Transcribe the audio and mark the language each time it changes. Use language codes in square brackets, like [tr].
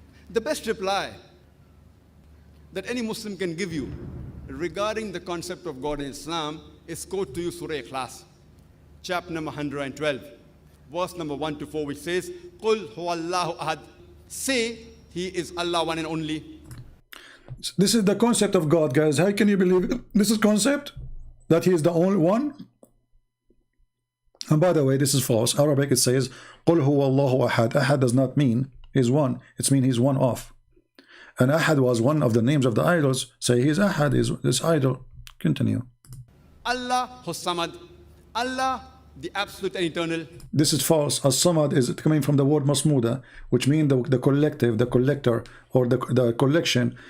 [en] The best reply that any Muslim can give you regarding the concept of God in Islam is quote to you Surah Ikhlas, chapter number 112, verse number 1 to 4, which says, [ar] Qul huwallahu ahad. [en] Say, He is Allah, one and only. This is the concept of God, guys. How can you believe it? This is concept that He is the only one. And by the way, this is false. Arabic, it says, [ar] قُلْ هُوَ اللَّهُ أَحَدٌ. [en] Ahad does not mean he's one. It means he's one of. And Ahad was one of the names of the idols. Say he's Ahad, is this idol. Continue. Allah Samad. Allah, the absolute and eternal. This is false. As-Samad is coming from the word Masmuda, which means the collective, the collector, or the collection.